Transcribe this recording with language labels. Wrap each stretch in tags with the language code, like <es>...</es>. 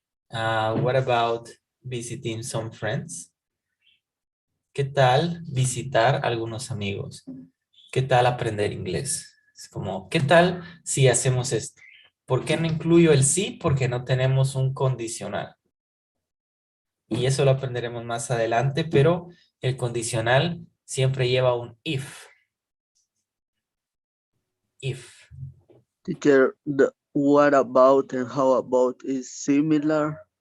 <en>What about visiting some friends?</en> <es>¿Qué tal visitar algunos amigos? ¿Qué tal aprender inglés? Es como, ¿qué tal si hacemos esto? ¿Por qué no incluyo el sí? Porque no tenemos un condicional. Y eso lo aprenderemos más adelante, pero el condicional siempre lleva un if.</es> <en>If. Teacher, the what about and how about is similar?</en>